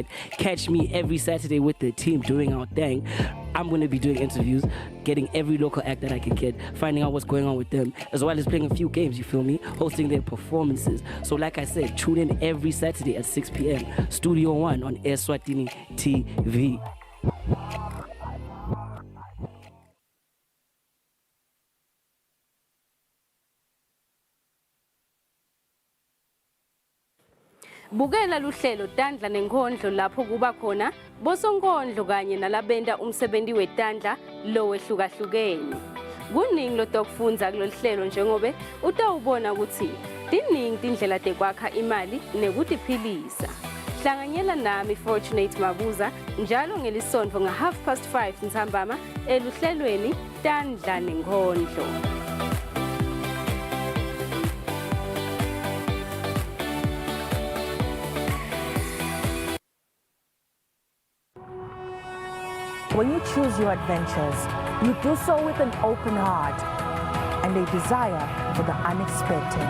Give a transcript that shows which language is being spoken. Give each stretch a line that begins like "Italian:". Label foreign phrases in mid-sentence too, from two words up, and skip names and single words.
English: Catch me every Saturday with the team doing our thing. I'm going to be doing interviews, getting every local act that I can get, finding out what's going on with them, as well as playing a few games, you feel me? Hosting their performances. So, like I said, tune in every Saturday at 6 p.m. Studio 1 on Eswatini TV.
Swati: Bukela luhlelo Tandla nenkondlo lapho kuba khona bosonkondlo kanye nalabenda umsebenzi wetandla lo wehlukahlukene. Kuningi lo dokufundza kulolu hlelo njengobe utawubona ukuthi tiningi tindlela tekwakha imali nekutiphilisa. Hlanganyela nami Fortunate Mabuza njalo ngelisonto nga 5:30 ntambama eluhlelweni Tandla nenkondlo.
English: When you choose your adventures, you do so with an open heart and a desire for the unexpected.